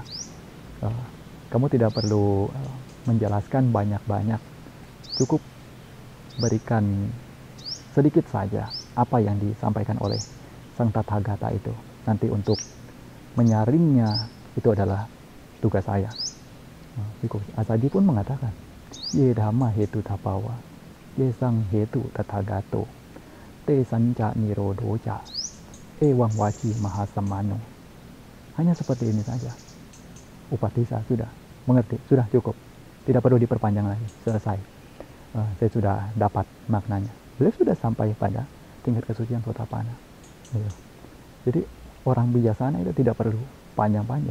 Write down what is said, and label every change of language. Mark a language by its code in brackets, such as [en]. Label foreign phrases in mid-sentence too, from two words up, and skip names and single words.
[id] Kamu tidak perlu menjelaskan banyak-banyak, cukup berikan sedikit saja apa yang disampaikan oleh Sang Tathagata itu. Nanti untuk menyaringnya Itu adalah tugas saya. Bhikkhu Assaji pun mengatakan, [pi] ye dhamma hetu tapawa, ye sang hetu tathagato, te sanca nirodoca, ewang waci mahasamano. [id] Hanya seperti ini saja. Upatissa sudah mengerti, sudah cukup. Tidak perlu diperpanjang lagi, selesai. Saya sudah dapat maknanya. Beliau sudah sampai pada tingkat kesucian Sotapanna. Jadi orang bijaksana itu tidak perlu panjang-panjang.